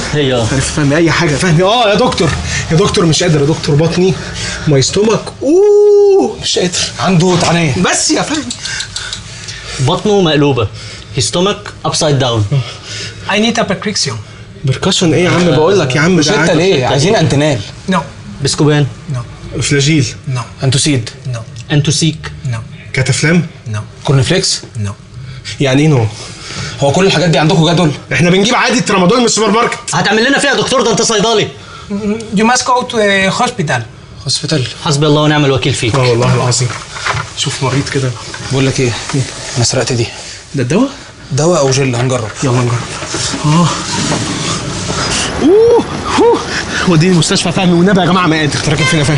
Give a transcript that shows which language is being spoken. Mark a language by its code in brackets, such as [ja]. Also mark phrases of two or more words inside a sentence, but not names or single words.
[ar] هي عارف فهمي اي حاجه فهمي. يا دكتور، يا دكتور مش قادر يا دكتور، بطني [en] my stomach [ar] مش قادر. عنده طعنيه. بس يا فهمي بطنه مقلوبه. [en] his stomach upside down. I need a prescription. [ar] بركشن ايه يا عم؟ بقول لك يا عم مش انت ليه عايزين انتنال؟ [en] No, [ar] بسكوبان. [en] no, [ar] فلاجيل، [en] no, [ar] انتوسيد، [en] no, [ar] انتوسيك. [en] no, [ar] كاتافلام. [en] no, [ar] كورنفليكس. [en] no. [ar] يعني ايه نو؟ هو كل الحاجات دي عندكم جدول؟ احنا بنجيب عادي ترامادول من السوبر ماركت. هتعمل لنا فيها دكتور؟ ده انت صيدلي. [en] You must go to a hospital. هوسبيتال. [ar] حسبي الله ونعم الوكيل فيك. اه والله العظيم. شوف مريض كده. بقول لك ايه؟ انا سرقت دي. ده الدواء؟ دواء او جل، هنجرب. يلا نجرب. وديني المستشفى فهمي والنبي يا جماعه ما قادر. راكب فينا فاهم؟